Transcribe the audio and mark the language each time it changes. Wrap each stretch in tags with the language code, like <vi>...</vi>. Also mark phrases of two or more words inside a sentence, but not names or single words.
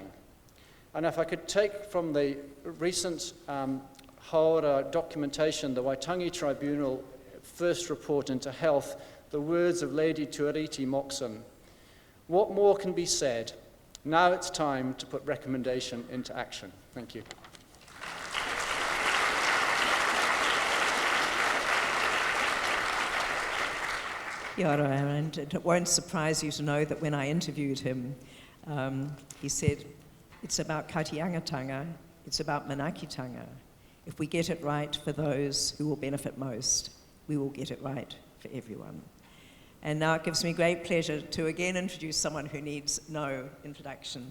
<en>And if I could take from the recent Hāora documentation, the Waitangi Tribunal first report into health, the words of Lady Tuariti Moxon, what more can be said? Now it's time to put recommendation into action. Thank you.</en> <mi>Kia ora, Arend.</mi> <en>It won't surprise you to know that when I interviewed him, he said, it's about kaitiangatanga, it's about manakitanga. If we get it right for those who will benefit most, we will get it right for everyone. And now it gives me great pleasure to again introduce someone who needs no introduction.</en>